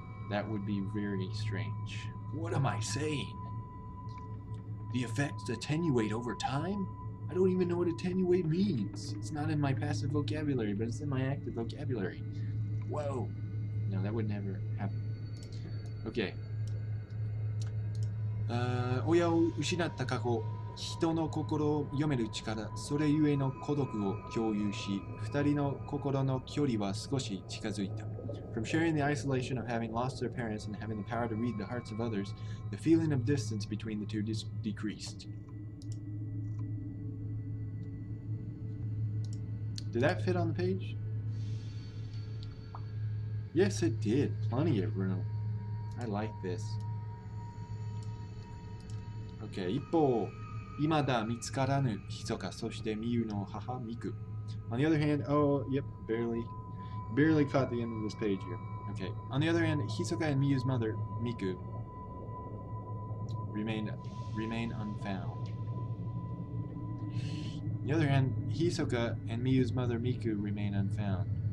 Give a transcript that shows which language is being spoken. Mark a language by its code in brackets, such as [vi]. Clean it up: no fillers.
[en] That would be very strange. What am I saying? The effects attenuate over time? I don't even know what attenuate means. It's not in my passive vocabulary, but it's in my active vocabulary. Whoa. No, that would never happen. Okay. [ja] 親を失った過去、人の心を読める力、それゆえの孤独を共有し、二人の心の距離は少し近づいた。 [en] From sharing the isolation of having lost their parents and having the power to read the hearts of others, the feeling of distance between the two decreased. Did that fit on the page? Yes, it did. Plenty of room. I like this. [ja] Okay, 一方、未だ見つからぬ密か、そしてミユの母ミク。 [en] On the other hand, oh, yep, barely caught the end of this page here. Okay. On the other hand, Hisoka and Miyu's mother, Miku, remain unfound. On the other hand, Hisoka and Miyu's mother, Miku, remain unfound.